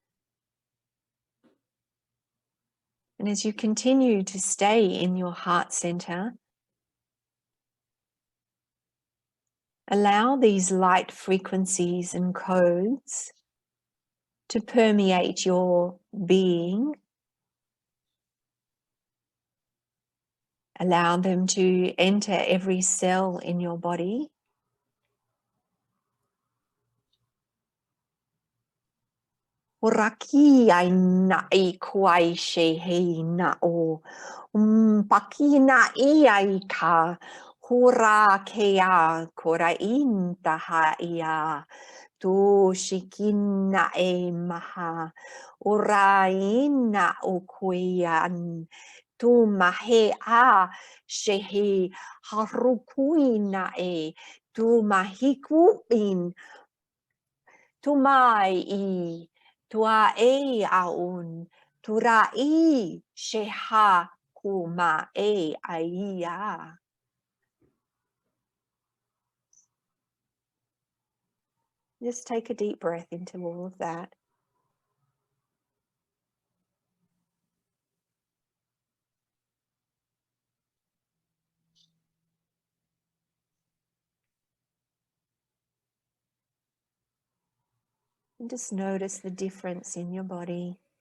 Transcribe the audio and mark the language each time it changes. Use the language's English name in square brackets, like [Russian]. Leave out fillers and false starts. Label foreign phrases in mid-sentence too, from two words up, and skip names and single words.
[English] And as you continue to stay in your heart center, allow these light frequencies and codes to permeate your being. Allow them to enter every cell in your body. Raki ai na I kuai she hei na o. Paki na I ai ka. Hura kea kora intaha ia. Tu shikina e maha. Ura ina ukuian. Tu mahe a shehi harukuina e. Tu mahikuin. Tu mai I. Tua e aun. Tura I sheha kuma e aia. Just take a deep breath into all of that. And just notice the difference in your body.